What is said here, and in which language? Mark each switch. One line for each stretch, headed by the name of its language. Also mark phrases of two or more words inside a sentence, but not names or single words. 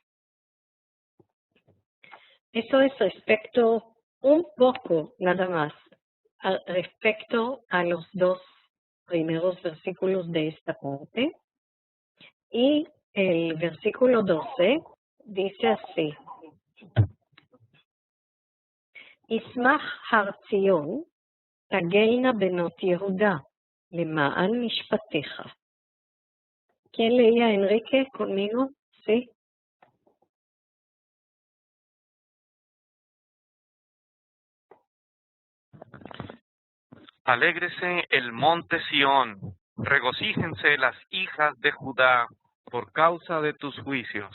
Spanish: Eso es respecto un poco, nada más, respecto a los dos primeros versículos de esta parte. Y el versículo 12 dice así:
Hebrew: ישמח הר ציון, תגלנה בנות יהודה, למען משפטיך.
Spanish: ¿Quién leía, Enrique, conmigo? Sí. Alégrese el monte Sión, regocíjense las hijas de Judá por causa de tus juicios.